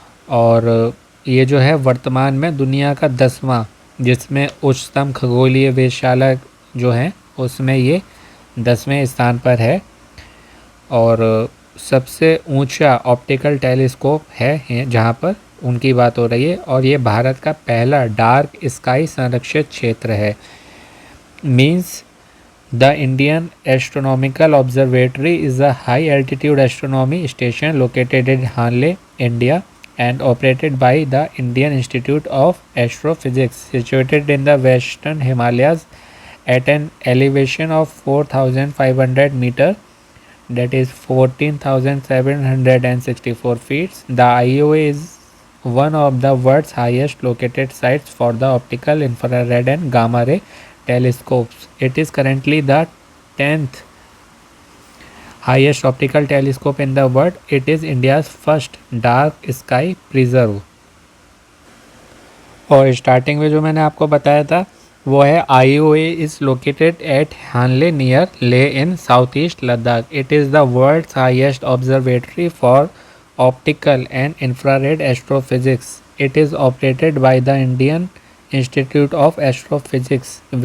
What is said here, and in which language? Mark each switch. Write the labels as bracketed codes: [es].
[hi] और ये जो है वर्तमान में दुनिया का 10वां, जिसमें उच्चतम खगोलीय वेधशाला जो है उसमें ये 10वें स्थान पर है। और सबसे ऊंचा ऑप्टिकल टेलीस्कोप है जहां पर उनकी बात हो रही है, और ये भारत का पहला डार्क स्काई संरक्षित क्षेत्र है। [en] Means the Indian astronomical observatory is a high altitude astronomy station located in Hanle, India, and operated by the Indian Institute of Astrophysics, situated in the Western Himalayas at an elevation of 4,500 meter, that is 14,764 feet. The IOA is one of the world's highest located sites for the optical, infrared and gamma ray telescopes. It is currently the 10th highest optical telescope in the world. It is India's first dark sky preserve. [hi] और starting में जो मैंने आपको बताया था वो है [en] IOA is located at Hanle near Leh in south east Ladakh. It is the world's highest observatory for optical and infrared astrophysics. It is operated by the Indian Institute of Astrophysics.